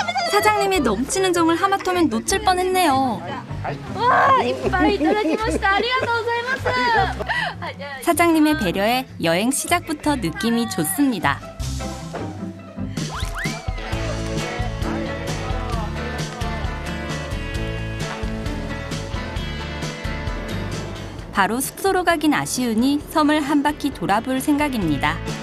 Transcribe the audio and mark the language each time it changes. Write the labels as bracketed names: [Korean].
[Korean] 사장님의 넘치는 정을 하마터면 놓칠 뻔했네요. 와, 이빨 [Japanese] いただきました.ありがとうございます. [Korean] 사장님의 배려에 여행 시작부터 느낌이 좋습니다. 바로 숙소로 가긴 아쉬우니 섬을 한 바퀴 돌아볼 생각입니다.